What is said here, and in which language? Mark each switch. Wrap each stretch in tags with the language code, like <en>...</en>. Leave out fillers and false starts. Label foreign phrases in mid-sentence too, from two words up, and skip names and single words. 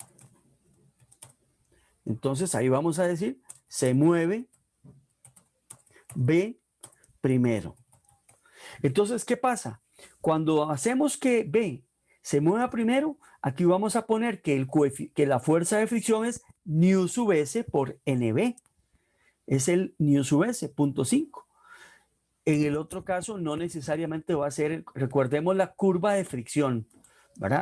<es>Entonces ahí vamos a decir, se mueve B primero. Entonces, ¿qué pasa? Cuando hacemos que B se mueva primero, aquí vamos a poner que la fuerza de fricción es nu sub S por NB. Es el nu sub S, 0.5. En el otro caso, no necesariamente va a ser, recordemos la curva de fricción, ¿verdad?</es>